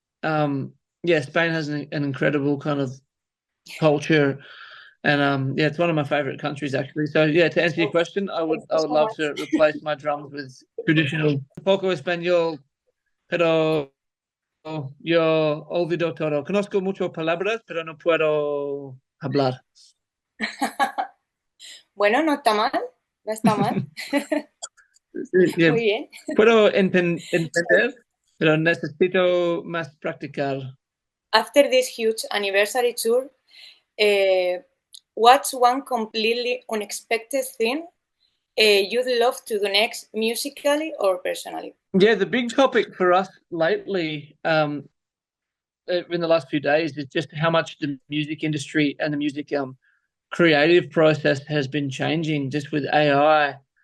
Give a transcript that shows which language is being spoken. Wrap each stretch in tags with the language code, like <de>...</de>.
<en>Yeah, Spain has an incredible kind of culture. And yeah, it's one of my favorite countries actually. So yeah, to answer your question, I would love to replace my drums with traditional</en> <es>poco español, pero yo olvido todo. Conozco muchas palabras, pero no puedo hablar. Bueno, no está mal, no está mal. Yeah. Muy bien. Puedo entender, pero necesito más practicar.</es> <en>After this huge anniversary tour, what's one completely unexpected thing you'd love to do next, musically or personally? Yeah, the big topic for us lately, in the last few days, is just how much the music industry and the music creative process has been changing just with AI.</en>